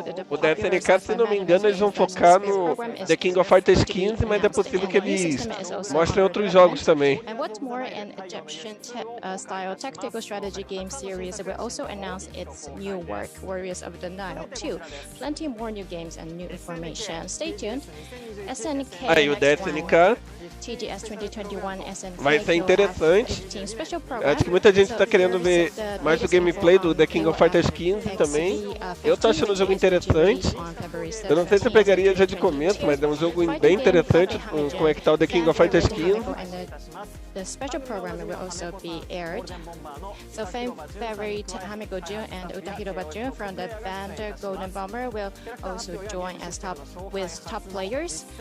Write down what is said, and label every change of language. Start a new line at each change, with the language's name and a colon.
Portuguese: O da SNK, se não me engano, eles vão focar no The King of Fighters 15, mas é possível que eles mostrem outros jogos também.
English: And what's more, an Egyptian-style tactical strategy game series will also announce its new work, Warriors of the Nile 2. Plenty more new games and new information. Stay tuned. SNK.
Portuguese: Aí o da SNK TGS 2021 SNK vai ser interessante. Acho que muita gente está querendo ver mais o gameplay do The King of Fighters 15 também. Eu tô achando o jogo interessante. Eu não sei se eu pegaria já de começo, mas é um jogo bem interessante como é que tá o The King of Fighters 15.
English: The special program will also be aired. So fan favorite Hamiko Jun and Utahiro Bajun from the band Golden Bomber will also join as top players.